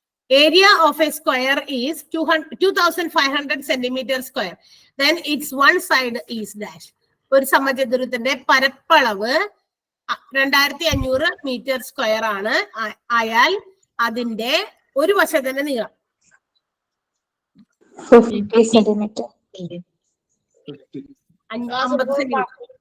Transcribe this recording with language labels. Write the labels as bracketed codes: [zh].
[en] Area of a square is 2500 centimeter square. Then its one side is dash. [ml] ഒരു സമചതുരത്തിന്റെ പരപ്പളവ് 2500 metre square ആണ്. ആയാൽ അതിന്റെ ഒരു വശത്തിന്റെ നീളം [en] 50 centimeter. [ml] 50 സെന്റിമീറ്റർ.